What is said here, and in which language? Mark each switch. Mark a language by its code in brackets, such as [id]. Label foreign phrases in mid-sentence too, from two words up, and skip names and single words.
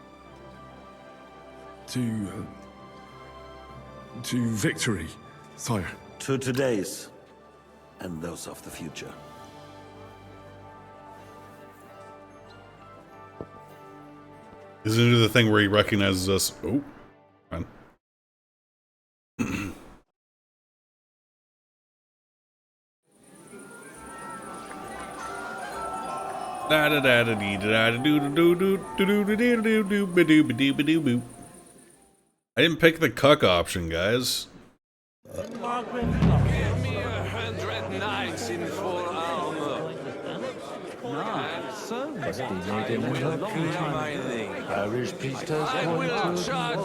[en] To victory, sire. To today's, and those of the future. Isn't it the thing where he recognizes us? Oh, fine. Da da da da dee da da do do do do do do do do do ba do ba do ba do boo. I didn't pick the cuck option, guys. Give me 100 knights in full armor. Parish priest has I will charge